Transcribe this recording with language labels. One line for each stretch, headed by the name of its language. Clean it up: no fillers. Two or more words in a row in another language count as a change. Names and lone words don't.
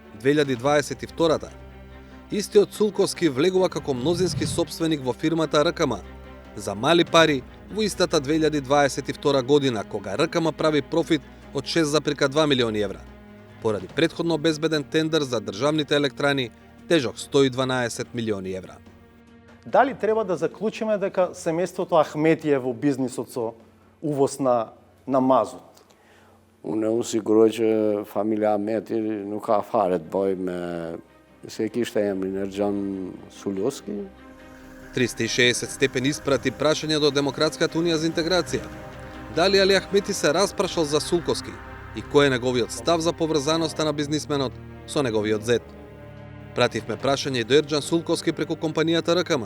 Macedonian: 2022, истиот Сулковски влегува како мнозински собственик во фирмата РКМ за мали пари во истата 2022 година, кога РКМ прави профит од 6,2 милиони евра, поради претходно обезбеден тендер за државните електрани тежок 112 милиони евра. Дали треба да заклучиме дека семејството Ахмети е во бизнисот со увоз на mazut?
Albanian: Unë u siguroj që familja Ahmeti nuk ka fare të bëjë me se kishte emrin Erџan Sulkovski.
Macedonian: 360 степени испрати прашање до Демократската унија за интеграција. Дали Али Ахмети се распрашал за Сулковски и кој е неговиот став за поврзаноста на бизнисменот со неговиот зет? Пративме прашање и до Ерџан Сулковски преку компанијата РКМ.